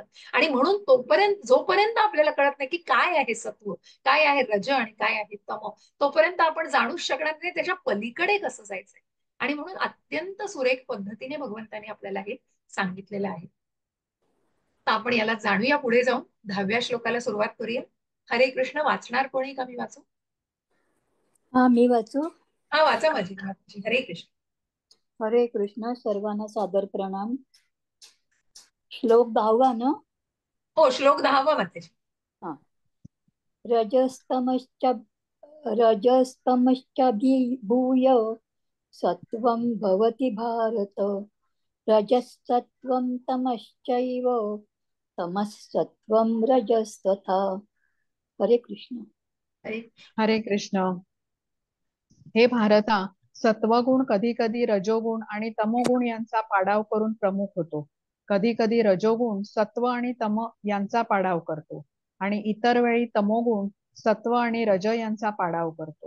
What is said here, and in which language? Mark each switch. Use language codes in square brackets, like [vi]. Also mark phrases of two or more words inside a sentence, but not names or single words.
[mr] आणि म्हणून तोपर्यंत जोपर्यंत आपल्याला कळत नाही की काय आहे सत्व, काय आहे रज आणि काय आहे तम, तोपर्यंत आपण जाणूच शकणार नाही त्याच्या पलीकडे कसं जायचंय. आणि म्हणून अत्यंत सुरेख पद्धतीने भगवंतांनी आपल्याला हे सांगितलेलं आहे. तर आपण याला जाणूया, पुढे जाऊन 10व्या श्लोकाला सुरुवात करूया. हरे कृष्ण. वाचणार कोणी का मी वाचू? हा, मी वाचू. हा, वाचा माझी माताजी. हरे कृष्ण. हरे कृष्ण. सर्वांना सादर प्रणाम. श्लोक 10 ना. हो, श्लोक 10 माताजी. हा. [sa] रजस्तमश्च रजस्तमश्चाभिभूय सत्वं भवति भारत। रजसत्वं तमश्चैव तमसत्वं रजस्तथा. [mr] हरे कृष्ण. हरे. हरे कृष्ण. हे भारता, सत्वगुण कधी कधी रजोगुण आणि तमोगुण यांचा पाडाव करून प्रमुख होतो. कधी कधी रजोगुण सत्व आणि तम यांचा पाडाव करतो आणि इतर वेळी तमोगुण सत्व आणि रज यांचा पाडाव करतो.